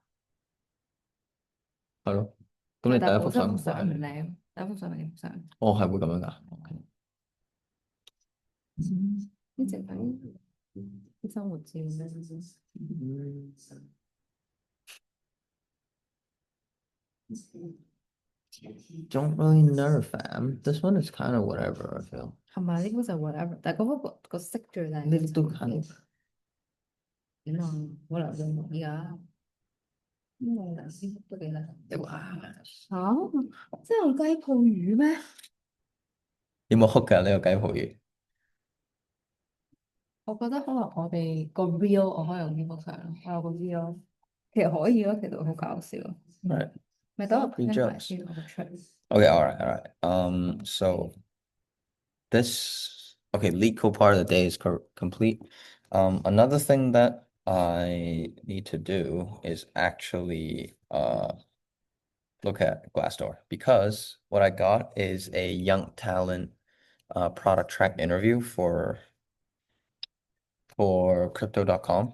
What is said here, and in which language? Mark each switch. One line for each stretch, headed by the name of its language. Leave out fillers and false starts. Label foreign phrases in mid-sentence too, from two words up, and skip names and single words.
Cantonese: 係咯。咁你第一幅相係咩？但係本身幅相唔靚，第一幅相係呢幅相。哦，係會咁樣㗎。OK。呢隻係啲生活照咧。
English: Don't really know, fam. This one is kind of whatever, I feel.
Cantonese: 係咪呢個就 whatever？但係嗰個色最靚。呢都
English: kind of
Cantonese: 點啊？冇理由就冇依家。都幾靚。哇，嚇！即係用雞泡魚咩？有冇 hook 㗎呢個雞泡魚我覺得可能我哋個 real 我可以用呢幅相咯，我有個 real，其實可以咯，其實好搞笑。
English: ？Right.
Cantonese: 咪等我
English: Free
Cantonese: print 埋
English: jokes.
Cantonese: 先，我個出。
English: Okay, all right, all right. So this okay, lead code part of the day is complete. Another thing that I need to do is actually look at Glassdoor because what I got is a young talent product track interview for crypto.com.